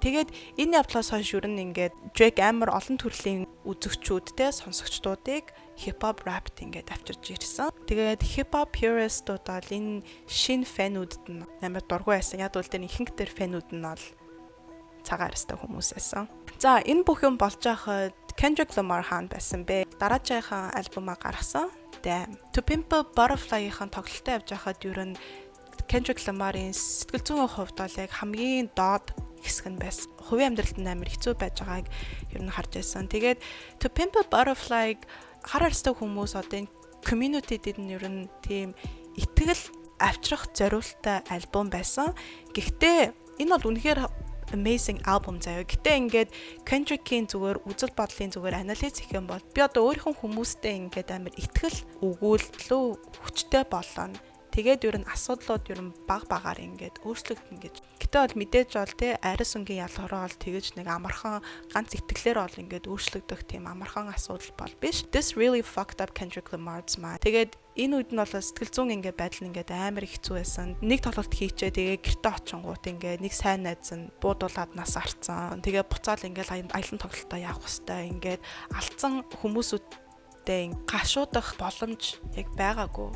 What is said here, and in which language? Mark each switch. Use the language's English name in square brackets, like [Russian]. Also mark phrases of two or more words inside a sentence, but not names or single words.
[Mongolian] Тэгээд энэ явдлаас хойш юу н ингээд Drake амар олон төрлийн үзэгчүүдтэй сонсогчдуудыг хипхоп рапт ингээд авчирж ирсэн. Тэгээд хипхоп purist-ууд бол энэ шинэ фэнүүдэд нь амар дургүй байсан. Яг бол тэр ихэнх тэр фэнүүд нь бол цагаан арьстай хүмүүс байсан. За энэ бүх юм болж байхад Kendrick Lamar хаан байсан бэ. Дараагийн альбомаа гаргасан. Damn. To Pimp a Butterfly-ийн тоглолтоо явж байхад юу н Kendrick Lamar-ийн сэтгэл зүйн хувьд бол яг хамгийн доод хэсэг нь байсан. Хувийн амьдралд амар хэцүү байж байгааг юу н харж байсан. Тэгээд To Pimp a Butterfly хар арьстай хүмүүс одоо энэ community-дэд нь ер нь тийм итгэл авчрах зориулттай альбом байсан. Гэхдээ энэ бол үнэхээр [English] amazing album [Mongolian] заяа. Гэтэ ингээд Kendrick-ийн зүгээр үзэл бодлын зүгээр анализ хийх юм бол би одоо өөрийнхөө хүмүүстэй ингээд амар итгэл өгүүлэлөө хүчтэй болоно. Тэгээд ер нь асуудлууд ер нь баг багаар ингээд өөрчлөгдөн гэж. Гэтэ бол мэдээж бол тий арьс өнгийн ялгараа бол тэгэж нэг амархан ганц итгэлээр бол ингээд өөрчлөгдөх тийм амархан асуудал бол биш. [English] This really fucked up Kendrick Lamar's mind. [Mongolian] Тэгээд энэ үед нь бол сэтгэл зүйн ингээд байдал ингээд амар хэцүү байсан. Нэг тоглолт хийчээ тэгээ гэрте очингууд ингээд нэг сайн найз нь буудуулаад нас арцсан. Тэгээ буцаал ингээд аялан тоглолтоо явах хэвээр ингээд алдсан хүмүүсүүд гашуудах боломж яг байгаагүй.